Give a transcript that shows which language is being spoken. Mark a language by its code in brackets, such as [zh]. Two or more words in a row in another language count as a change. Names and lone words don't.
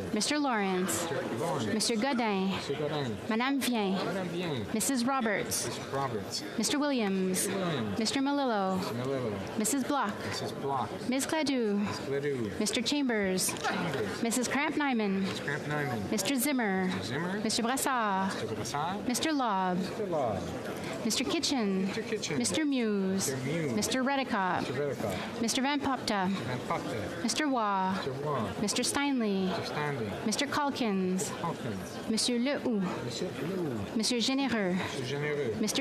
[en] Mr. Lawrence. Mr. Lawrence. Mr. Godin. Mr. Godin. Madame Vien. Madame Vien. Mrs. Roberts. Mr. Roberts. Mr. Williams. Mr. Williams. Mr. Melillo. Mr. Melillo. Mrs. Block. Mrs. Block. Ms. Cladoux. Ms. Cladoux. Mr. Chambers. Chambers. Mrs. Cramp Nyman. Mrs. Cramp Nyman. Mr. Zimmer. Zimmer. Mr. Brassard, Mr. Lobb, Mr. Kitchen, Mr. Muse, Mr. Redicott, Mr. Van Popta, Mr. Waugh, Mr. Steinley, Mr. Calkins, Monsieur Lehoux, Monsieur Généreux, Mr.